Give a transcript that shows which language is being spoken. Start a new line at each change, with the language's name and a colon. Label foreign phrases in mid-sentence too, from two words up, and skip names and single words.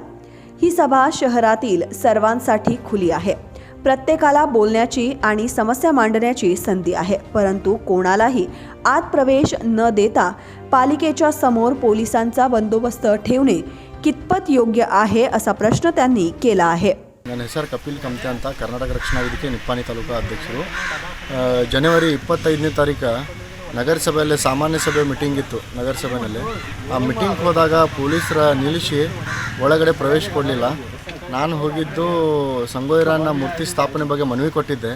Marathi: ही सभा शहरातील सर्वांसाठी खुली आहे. प्रत्येकाला बोलण्याची आणि समस्या मांडण्याची संधी आहे, परंतु कोणालाही आत प्रवेश न देता पालिकेच्या समोर पोलिसांचा बंदोबस्त ठेवणे कितपत योग्य आहे असा प्रश्न त्यांनी केला आहे.
Kannada: ನನ್ನ ಹೆಸರು ಕಪಿಲ್ ಕಮತೆ ಅಂತ, ಕರ್ನಾಟಕ ರಕ್ಷಣಾ ವೇದಿಕೆ ನಿಪ್ಪಾಣಿ ತಾಲೂಕು ಅಧ್ಯಕ್ಷರು. ಜನವರಿ 25ನೇ ತಾರೀಕು ನಗರಸಭೆಯಲ್ಲಿ ಸಾಮಾನ್ಯ ಸಭೆ ಮೀಟಿಂಗ್ ಇತ್ತು. ನಗರಸಭೆಯಲ್ಲಿ ಆ ಮೀಟಿಂಗ್ ಹೋದಾಗ ಪೊಲೀಸರ ನಿಲ್ಲಿಸಿ ಒಳಗಡೆ ಪ್ರವೇಶ ಕೊಡಲಿಲ್ಲ. ನಾನು ಹೋಗಿದ್ದು ಸಂಗೊಯ್ಯರನ್ನ ಮೂರ್ತಿ ಸ್ಥಾಪನೆ ಬಗ್ಗೆ ಮನವಿ ಕೊಟ್ಟಿದ್ದೆ.